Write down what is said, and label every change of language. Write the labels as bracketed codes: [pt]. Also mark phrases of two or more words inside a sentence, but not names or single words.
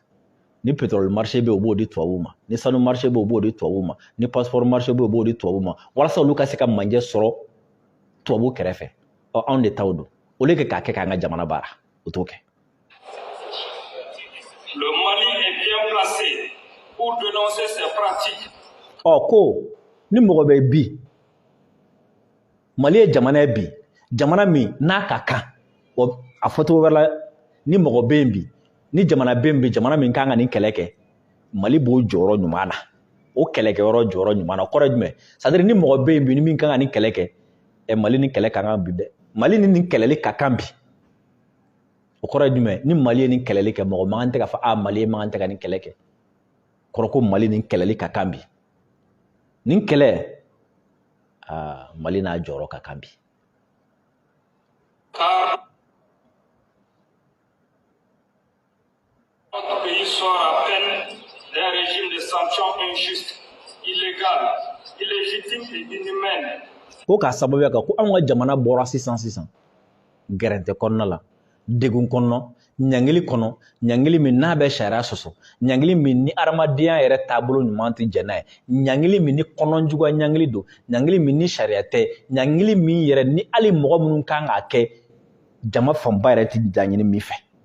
[bm] Ni [fr] pétrole marché [bm] bɛ o b'o di tubabu ma ni sanu marché bɛ o b'o di tubabu ma ni [fr] passeport marché [bm] bɛ o b'o di tubabu ma walasa olu ka se ka manje sɔrɔ tubabu kɛrɛfɛ anw de taw don o [fr] lieu que [bm] k'a kɛ k'an ka jamana baara o t'o kɛ. [fr] Le Mali est bien placé pour dénoncer ces pratiques. [bm] ko ni mɔgɔ bɛ bi Mali ye jamana ye bi jamana min n'a ka kan a fɔcogo wɛrɛ la ni mɔgɔ bɛ yen bi ni jamana bɛ yen bi jamana min kan ka nin kɛlɛ kɛ Mali b'o jɔyɔrɔ ɲuman na o kɛlɛkɛyɔrɔ jɔyɔrɔ ɲuman na o kɔrɔ ye jumɛn [fr] c'est à dire [bm] ni mɔgɔ bɛ yen bi ni min kan ka nin kɛlɛ kɛ Mali ni kɛlɛ ka kan bi dɛ Mali ni nin kɛlɛli ka kan bi o kɔrɔ ye jumɛn ni Mali ye nin kɛlɛli kɛ mɔgɔ man tɛ k'a fɔ Mali man tɛ ka nin kɛlɛ kɛ kɔrɔ ko Mali nin kɛlɛli ka kan bi nin kɛlɛ Mali n'a jɔyɔrɔ ka kan bi. [fr] Notre pays sort à peine d'un régime de sanctions injustes, illégales, illégitimes et inhumaines [bm] ko k'a sababuya kɛ ko anw ka jamana bɔra sisan gɛrɛntɛ kɔnɔna la degun kɔnɔ ɲangili kɔnɔ ɲangili min n'a bɛ sariya sɔsɔ ɲangili min ni adamadenya yɛrɛ taabolo ɲuman tɛ jɛn n'a ye ɲangili min ni kɔnɔjuguya ɲangili don ɲangili min ni sariya tɛ ɲangili min yɛrɛ ni hali mɔgɔ minnu kan k'a kɛ jama fanba yɛrɛ tɛ laɲini min fɛ